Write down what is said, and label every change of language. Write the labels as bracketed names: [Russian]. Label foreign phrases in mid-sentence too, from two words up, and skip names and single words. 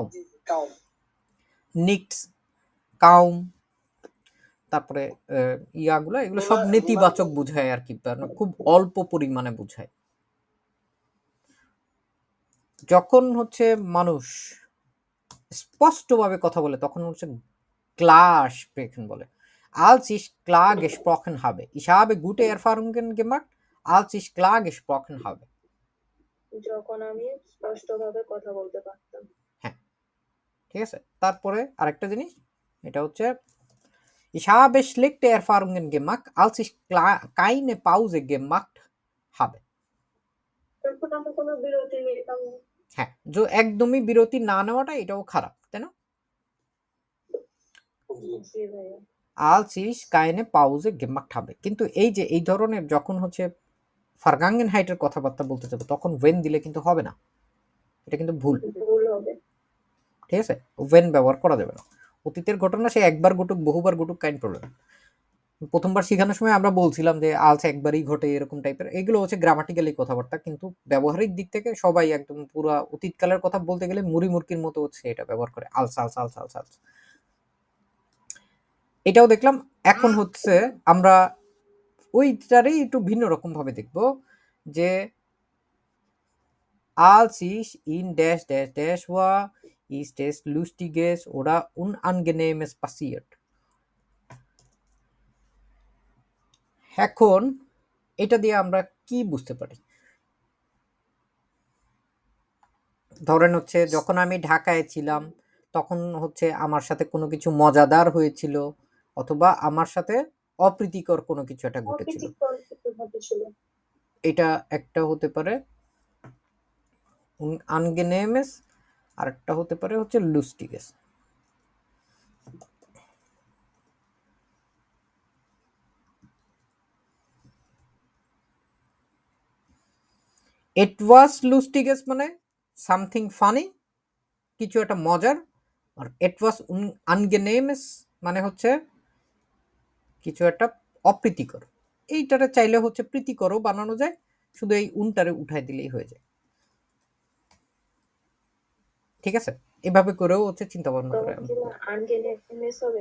[German] nichts, kaum, [Bangla] তারপরে ইয়াগুলো এগুলো সব নেতিবাচক বুঝায় আর কি, খুব অল্প পরিমাণে বুঝায়। যখন হচ্ছে মানুষ স্পষ্টভাবে কথা বলে তখন হচ্ছে [German] klar sprechen [Bangla] বলে। [German] Als ich klar gesprochen habe. Ich habe gute Erfahrungen gemacht, als ich klar gesprochen habe. [Bangla] যখন আমি স্পষ্টভাবে কথা বলতে পারতাম। হ্যাঁ, ঠিক আছে। তারপরে আরেকটা জিনিস, এটা হচ্ছে [German] Ich habe schlechte Erfahrungen gemacht, als ich keine Pause gemacht habe. [Bangla] তখন আমরা কোনো বিরতি নিতাম না। হ্যাঁ, যে একদমই বিরতি না নেওয়াটা এটাও খারাপ, তাই না? জি ভাইয়া। [German] Als ich keine Pause gemacht habe. [Bangla] কিন্তু এই যে এই ধরনের যখন হচ্ছে Vergangenheit এর কথাবার্তা বলতে যাবে তখন when দিলে কিন্তু হবে না, এটা কিন্তু ভুল, ভুল হবে। ঠিক আছে। when ব্যবহার করা যাবে না। অতীতের ঘটনা সে একবার ঘটুক বহুবার ঘটুক [German] kein Problem. [Bangla] প্রথমবার শেখানোর সময় আমরা বলছিলাম যে আলস একবারই ঘটে এরকম টাইপের, এগুলো হচ্ছে গ্রামাটিক্যালি কথাবার্তা, কিন্তু ব্যবহারিক দিক থেকে সবাই একদম পুরো অতীতকালের কথা বলতে গেলে মুড়ি মুরকির মতো হচ্ছে এটা ব্যবহার করে, আলস আলস আলস আলস আলস। এটাও দেখলাম। এখন হচ্ছে আমরা ওইটারই একটু ভিন্ন রকম ভাবে দেখব যে [German] als ich in dash dash dash war, ist es lustiges oder unangenehmes passiert. [Bangla] এখন এটা দিয়ে আমরা কি বুঝতে পারি? ধরেন হচ্ছে যখন আমি ঢাকায় ছিলাম তখন হচ্ছে আমার সাথে কোনো কিছু মজাদার হয়েছিল অথবা আমার সাথে অপ্রীতিকর কোনো কিছু একটা ঘটেছিল, অপ্রীতিকর কিছু ঘটেছিল। এটা একটা হতে পারে unangenehmes, আর একটা হতে পারে হচ্ছে lustiges। [English] It was lustiges [Bangla] মানে [English] something funny, [Bangla] কিছু একটা মজার। আর [English] it was unangenehmes [Bangla] মানে হচ্ছে কিছু একটা অপ্রীতিকর। এইটারে চাইলে হচ্ছে প্রীতিকরও বানানো যায়, শুধু এই উনটারে উঠাই দিলেই হয়ে যায়, ঠিক আছে। এভাবে করেও হচ্ছে চিন্তা ভাবনা করে। তখন কি আনগেনেস হবে?